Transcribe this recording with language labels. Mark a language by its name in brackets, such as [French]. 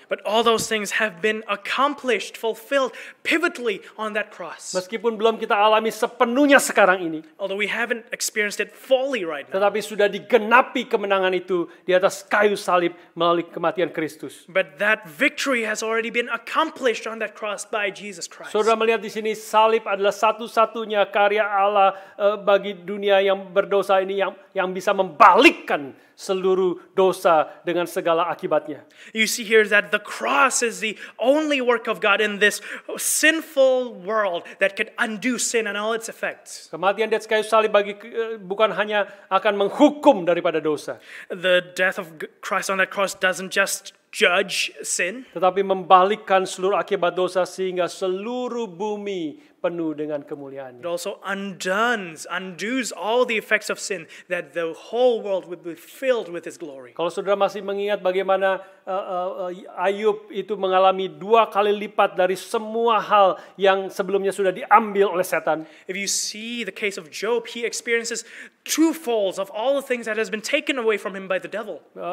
[English] But all those things have been accomplished, fulfilled pivotally on that cross. [Indonesian] Meskipun belum kita alami sepenuhnya sekarang ini, [English] Although we haven't experienced it fully right now. [Indonesian] tetapi sudah digenapi kemenangan itu di atas kayu salib melalui kematian Kristus. [English] But that victory has already been accomplished on that cross by Jesus Christ. [Indonesian] Saudara melihat di sini salib adalah satu-satunya karya Allah bagi dunia yang berdosa ini yang bisa membalikkan seluruh dosa dengan segala akibatnya. [English] You see here that the cross is the only work of God in this sinful world that could undo sin and all its effects. [Indonesian] Kematian di atas kayu salib bukan hanya akan menghukum daripada dosa, [English] The death of Christ on that cross doesn't just judge sin, [Indonesian] tetapi membalikkan seluruh akibat dosa sehingga seluruh bumi penuh dengan kemuliaan. [English] it also undoes all the effects of sin, that the whole world would be filled with His glory. [Indonesian] Kalau saudara masih mengingat bagaimana Ayub itu mengalami 2 kali lipat dari semua hal yang sebelumnya sudah diambil oleh setan. [English] If you see the case of Job, he experiences twofolds of all the things that has been taken away from him by the devil.